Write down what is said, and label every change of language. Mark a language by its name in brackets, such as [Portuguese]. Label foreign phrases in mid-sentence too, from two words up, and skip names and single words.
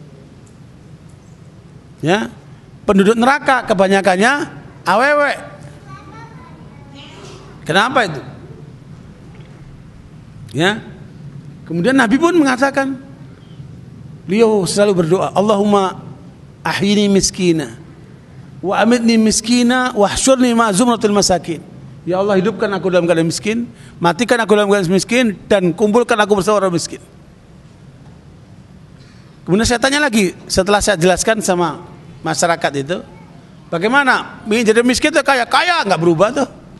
[Indonesian] Ya. Penduduk neraka kebanyakannya awewe. Kenapa itu? Ya. Kemudian Nabi pun mengatakan, beliau selalu berdoa, [Arabic] اللهم أحيني مسكينا وأمتني مسكينا واحشرني في زمرة المساكين. [Indonesian] Ya Allah, hidupkan aku dalam keadaan miskin, matikan aku dalam keadaan miskin, dan kumpulkan aku bersama orang miskin. Kemudian saya tanya lagi, setelah saya jelaskan sama masyarakat itu, bagaimana ingin jadi miskin atau kaya? Kaya nggak berubah tuh.